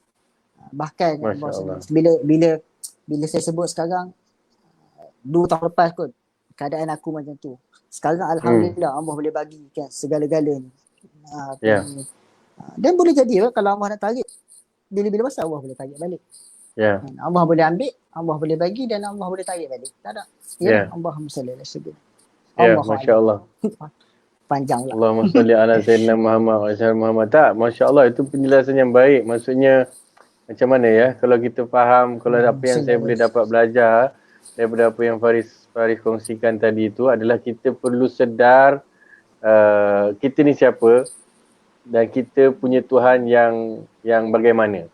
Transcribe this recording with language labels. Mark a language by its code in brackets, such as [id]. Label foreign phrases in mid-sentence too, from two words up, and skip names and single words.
[ms] Bahkan bila saya sebut sekarang, 2 tahun lepas kot keadaan aku macam tu. Sekarang alhamdulillah Allah boleh bagi kan segala-galanya. Dan boleh jadi kalau Allah nak tarik, bila-bila masa Allah boleh tarik balik. Allah boleh ambil, Allah boleh bagi dan Allah boleh tarik balik. Tak ada. [ar] Allahumma salli ala sayyidina. [ms] Masya-Allah. Panjanglah. [ar] Allahumma salli ala sayyidina Muhammad wa ala Muhammad. [ms] Tak, masya-Allah, itu penjelasan yang baik. Maksudnya macam mana ya, kalau kita faham, kalau apa yang saya boleh dapat belajar daripada apa yang Faris kongsikan tadi itu adalah kita perlu sedar kita ni siapa dan kita punya Tuhan yang bagaimana.